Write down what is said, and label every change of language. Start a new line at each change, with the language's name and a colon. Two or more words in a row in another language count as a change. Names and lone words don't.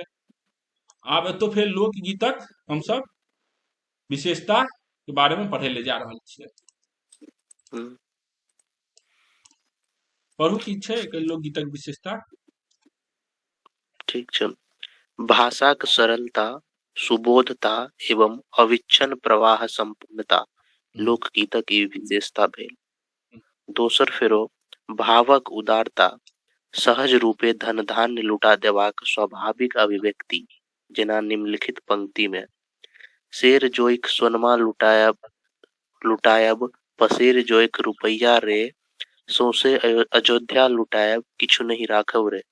Maithili: आब एतौ फेर लोकगीतक हमसब विशेषता के बारे में पढ़े ले जा रहल छियै। हम्म। पढ़ू की छै एकर लोकगीतक विशेषता? ठीक छै। भाषाक सरलता, सुबोधता एवं अविच्छिन्न प्रवाह संपूर्णता लोकगीतक ई विशेषता भेल। दोसर फेरो भावक उदारता, सहज रूपे धन धान्य लुटा देबाक स्वाभाविक अभिव्यक्ति। जेना निम्नलिखित पंक्ति में शेर जोइक सोनमा लुटायब पसेर जोइक रुपैया रे, सौंसे अयोध्या लुटायब किछु नहीं राखब रे।